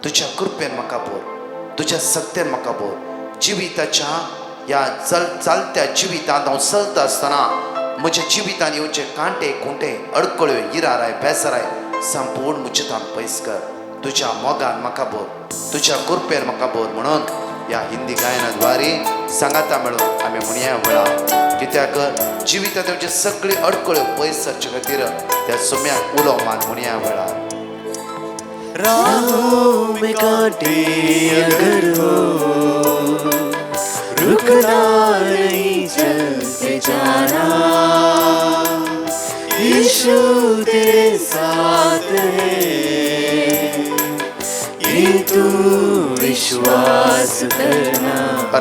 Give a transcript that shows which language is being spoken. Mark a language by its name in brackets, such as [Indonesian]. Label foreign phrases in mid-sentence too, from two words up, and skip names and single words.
[Konkani] तुज्या कृपेन म्हाका बोर तुज्या सक्तेन म्हाका बोर. जिविताच्या ह्या चालत्या जिवितांत हांव चलता आसतना म्हज्या जिवितान येवचे कांटे खुंटे अडकळ्यो इराराय बेसाराय संपूर्ण मुचितान पयस कर. तुज्या मोगान म्हाका बोर तुज्या कृपेन म्हाका बोर म्हणून ह्या हिंदी गायनाद्वारे सांगाता मेळून आमी म्हणया वेळा कित्याक जिवितांत येवचे सगळी अडकळ्यो पयस सरचे खातीर त्या सोम्याक उलो मान म्हणया वेळा. [Hindi] राहों में कांटे अगर हो रुकना नहीं चलते जाना. यीशु तेरे साथ है ये तू विश्वास करना.